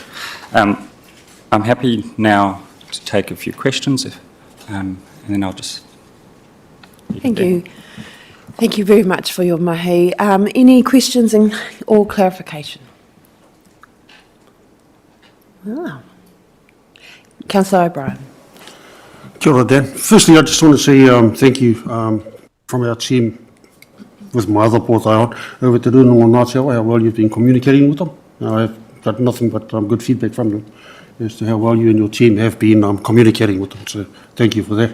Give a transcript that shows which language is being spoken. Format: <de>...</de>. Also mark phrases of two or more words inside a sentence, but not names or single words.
<en>I'm happy now to take a few questions, and then I'll just... Thank you. Thank you very much for your mahi. Any questions or clarification? Councillor O'Brien.</en> <mi>Kia ora,</mi> <en>Dan. Firstly, I just want to say thank you from our team with my other port on over to Rūnanga Ngāti Awa, how well you've been communicating with them. I've got nothing but good feedback from them as to how well you and your team have been communicating with them, so thank you for that.</en>